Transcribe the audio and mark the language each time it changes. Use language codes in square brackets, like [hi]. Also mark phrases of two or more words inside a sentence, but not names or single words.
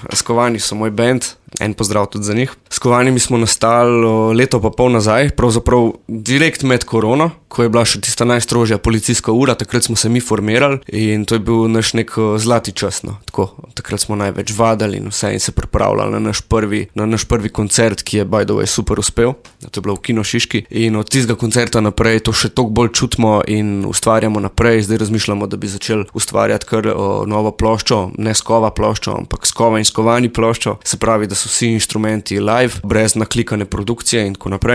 [sl] Skovani so moj band, en pozdrav tudi za njih. Skovani mi smo nastali leto pa pol nazaj, pravzaprav direkt med korono, ko je bila še tista najstrožja policijska ura, takrat smo se mi formirali in to je bil naš nek zlati čas, no. Tako, takrat smo največ vadali in vse in se pripravljali na naš prvi koncert, ki je [en] by the way [sl] super uspel. To je bilo v Kino Šiški in od tistega koncerta naprej to še toliko bolj čutimo in ustvarjamo naprej. Zdaj razmišljamo, da bi začeli ustvarjati kar novo ploščo, ne Skova ploščo, ampak Skova in Skovani ploščo. Se pravi, da so vsi inštrumenti live, brez naklikane produkcije in tako naprej.